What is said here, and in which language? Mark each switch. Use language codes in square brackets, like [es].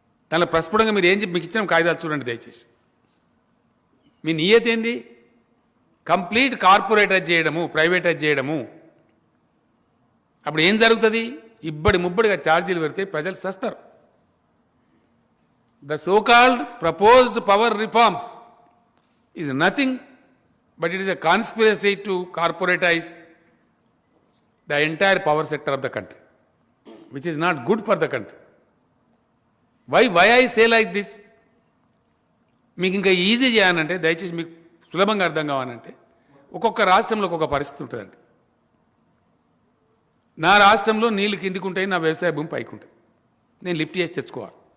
[te] దానిలో ప్రస్ఫుటంగా మీరు ఏం చెప్పి మీకు ఇచ్చిన కాగితాలు చూడండి దయచేసి. మీ నియత ఏంది? కంప్లీట్ కార్పొరేటైజ్ చేయడము, ప్రైవేటైజ్ చేయడము. అప్పుడు ఏం జరుగుతుంది? ఇబ్బడి ముబ్బడిగా ఛార్జీలు పెడితే ప్రజలు సస్తారు. [en] The so-called proposed power reforms is nothing but it is a conspiracy to corporatize the entire power sector of the country, which is not good for the country. Why I say like this? [te] మీకు ఇంకా easy చేయాలంటే దయచేసి మీకు సులభంగా అర్థం కావాలంటే ఒక్కొక్క రాష్ట్రంలో ఒక్కొక్క పరిస్థితి ఉంటుందండి. నా రాష్ట్రంలో నీళ్ళు కిందికి ఉంటాయి, నా వ్యవసాయ భూమి పైకి ఉంటాయి. నేను లిఫ్ట్ చేసి తెచ్చుకోవాలి.